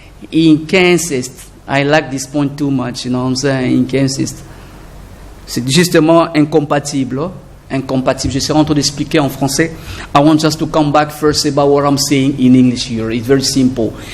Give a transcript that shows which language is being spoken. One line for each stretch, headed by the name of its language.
English: Inconsistent. I like this point too much, you know what I'm saying? Inconsistent.
French: C'est justement incompatible. Hein? Incompatible. Je serai en train d'expliquer en français.
English: I want just to come back first about what I'm saying in English here. It's very simple.